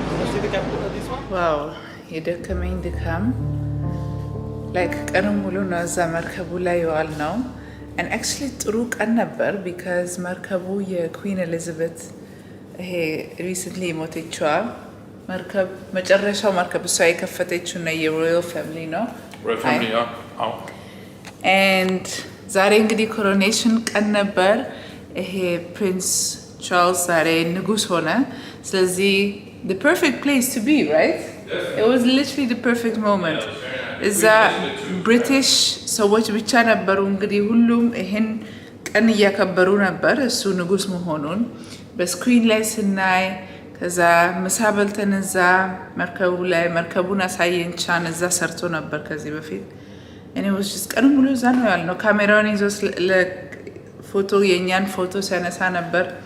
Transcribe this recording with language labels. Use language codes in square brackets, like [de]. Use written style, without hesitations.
[en] See the captain of this one? [am] ዋው የደከመኝ ድካም ላይክ ቀኑን ሙሉ ነው እዛ መርከቡ ላይ የዋል ነው። [en] and actually [am] ጥሩ ቀን ነበር because መርከቡ የኩዊን ኤሊዛቤት ይሄ ሪሰንትሊ የሞተችዋ መርከብ መጨረሻው መርከብ እሷ የከፈተችው ነው የሮያል ፋሚሊ ነው። [en] Royal family, yeah. Oh. [am] and ዛሬ እንግዲህ ኮሮኔሽን ቀን ነበር። ይሄ ፕሪንስ ቻርልስ ዛሬ ንጉስ ሆነ። ስለዚህ [en] the perfect place to be, right? It was literally the perfect moment. [am] እዛ ብሪቲሽ ሰዎች ብቻ ነበሩ እንግዲህ ሁሉም ይሄን ቀን እያከበሩ ነበር እሱ ንጉስ መሆኑን በስክሪን ላይ ስናይ። ከዛ ምሳ በልተን እዛ መርከቡ ላይ መርከቡን አሳየን። ቻን እዛ ሰርቶ ነበር ከዚህ በፊት እኔ [en] was just [am] ቀኑ ሙሉ እዛ ነው ያልነው። ካሜራውን ይዞ ለፎቶ የኛን ፎቶ ሲያነሳ ነበር።